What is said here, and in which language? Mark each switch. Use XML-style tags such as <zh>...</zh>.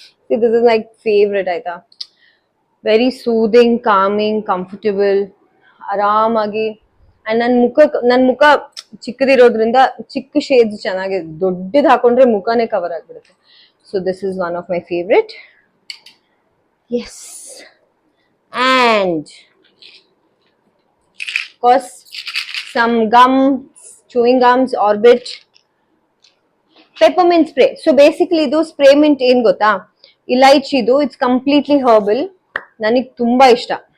<en>This is my favourite ಆಯ್ತಾ. Very soothing, calming, comfortable, ಆರಾಮಾಗಿ.</en> <kn>And ನನ್ ಮುಖ ಚಿಕ್ಕದಿರೋದ್ರಿಂದ ಚಿಕ್ಕ ಶೇಡ್ಸ್ ಚೆನ್ನಾಗಿ, ದೊಡ್ಡದು ಹಾಕೊಂಡ್ರೆ ಮುಖನೇ ಕವರ್ ಆಗ್ಬಿಡುತ್ತೆ.</kn> <en>So this is one of my favourite. Yes, and of course some gums, chewing gums, Orbit, peppermint spray.</en> <kn>So basically ಇದು ಸ್ಪ್ರೇ ಮಿಂಟ್ ಏನ್ ಗೊತ್ತಾ, ಇಲೈಚಿದು.</kn> <en>It's completely herbal.</en> <kn>ನನಗೆ ತುಂಬಾ ಇಷ್ಟ.</kn>